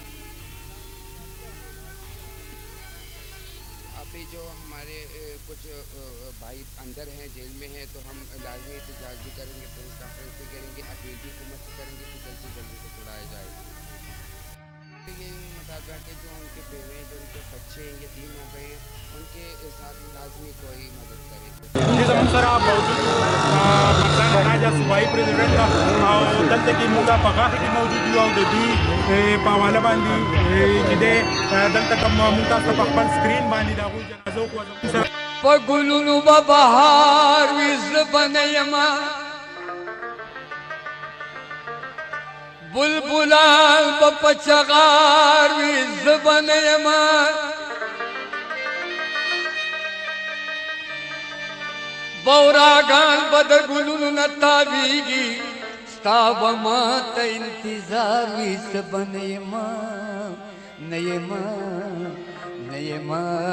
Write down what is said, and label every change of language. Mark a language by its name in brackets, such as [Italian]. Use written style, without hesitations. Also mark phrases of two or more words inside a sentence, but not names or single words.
[Urdu] ابھی جو ہمارے کچھ بھائی اندر ہیں، جیل میں ہیں، تو ہم لازمی احتجاج بھی करेंगे, [English] press conference [Urdu] بھی کریں گے، اپیل بھی حکومت سے کریں گے کہ جلد سے جلدی سے چھڑایا جائے. یہ مطابق کہ جو ان کے بیوے، جو ان کے بچے یتیم ہو گئے ہیں، ان کے ساتھ لازمی کوئی مدد کرے. [Pashto] زموږ سره موجود پاکستان راجا صوبایي پریزیډنټ او دلته کې موږ په غاښ کې موجود یو او د دوی په حواله باندې چې دی دلته کوم موږ تاسو په خپل سکرین باندې د هغوی جنازه وکړو. په ګلونو به بهار وي زه به نه یمه، بلبلان به په چغار وي زه به نه یمه، بوراګان به د ګلونو نه تاویږي، ستا به ماته انتظار وي زه به نه یمه، نه یمه، نه یمه.